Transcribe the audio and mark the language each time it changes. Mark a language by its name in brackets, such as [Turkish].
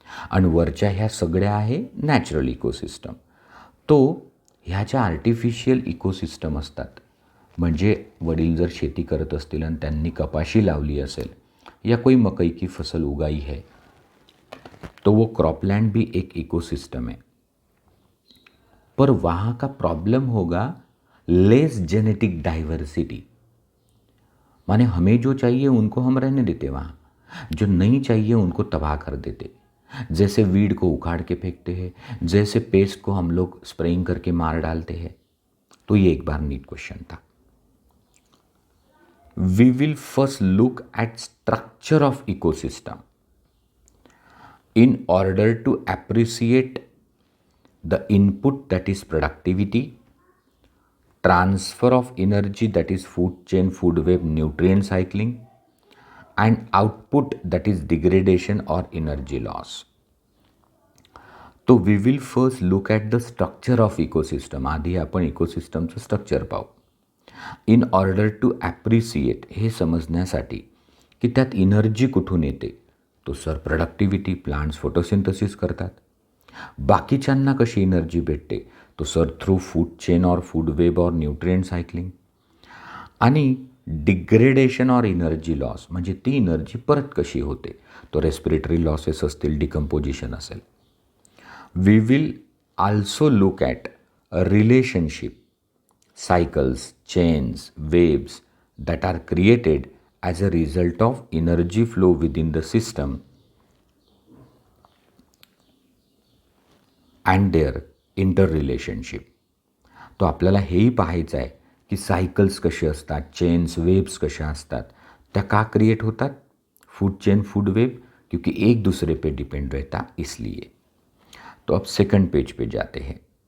[Marathi] आणि वरच्या ह्या सगळ्या आहे नॅचरल इकोसिस्टम. तो ह्या ज्या आर्टिफिशियल इकोसिस्टम असतात, म्हणजे वडील जर शेती करत असतील आणि त्यांनी कपाशी लावली असेल [Hindi] या कोई मकई की फसल उगाई है, तो वो क्रॉपलैंड भी एक इकोसिस्टम है. पर वहाँ का प्रॉब्लम होगा लेस जेनेटिक डाइवर्सिटी. माने हमें जो चाहिए उनको हम रहने देते, वहाँ जो नहीं चाहिए उनको तबाह कर देते. जैसे वीड को उखाड़ के फेंकते हैं, जैसे पेस्ट को हम लोग स्प्रेइंग करके मार डालते हैं. तो ये एक बार नीट क्वेश्चन था. [English] We will first look at structure of ecosystem in order to appreciate the input, that is productivity, transfer of energy, that is food chain, food web, nutrient cycling, and output, that is degradation or energy loss. तो we will first look at the structure of ecosystem. [Marathi] आधी आपण इकोसिस्टमचं structure पाहू. [English] in order to appreciate, [Marathi] हे समजण्यासाठी की त्यात energy कुठून येते. तो सर प्रोडक्टिव्हिटी, प्लांट्स फोटोसिंथेसिस करतात. बाकीच्यांना कशी एनर्जी भेटते, तो सर थ्रू फूड चेन और फूड वेब और न्यूट्रिएंट सायकलिंग. आणि डिग्रेडेशन और एनर्जी लॉस, म्हणजे ती एनर्जी परत कशी होते, तो रेस्पिरेटरी लॉसेस असतील, डिकम्पोजिशन असेल. [English] We will also look at relationship, cycles, chains, waves that are created as a result of energy flow within the system and their interrelationship. [Marathi] तो आपल्याला हेही पाहायचं आहे की सायकल्स कसे असतात, चेन्स, वेव्स कशा असतात, त्या का क्रिएट होतात. [Hindi] फूड चेन, फूड वेब, क्योंकि एक दूसरे पे डिपेंड रहता इसलिए. तो अब सेकंड पेज पे जाते हैं.